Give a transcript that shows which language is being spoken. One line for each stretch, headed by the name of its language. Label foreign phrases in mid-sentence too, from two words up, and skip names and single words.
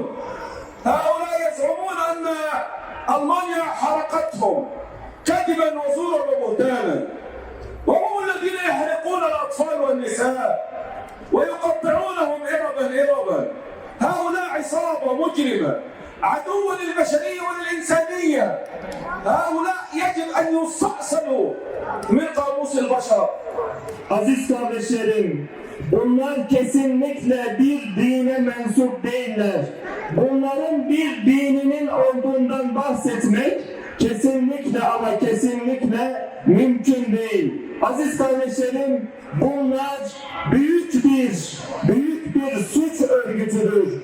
Arabic: هؤلاء يزعمون أن ألمانيا حرقتهم كذبا وزورا وبهتانا، وهم الذين يحرقون الأطفال والنساء ويقطعونهم إربا. هؤلاء عصابة مجرمة عدو للبشرية وللإنسانية. هؤلاء يجب أن يستأصلوا من قاموس البشر.
Turkish: Aziz kardeşlerim, bunlar kesinlikle bir dine mensup değiller. Bunların bir dininin olduğundan bahsetmek kesinlikle ama kesinlikle mümkün değil. Aziz kardeşlerim, bunlar büyük bir suç örgütüdür.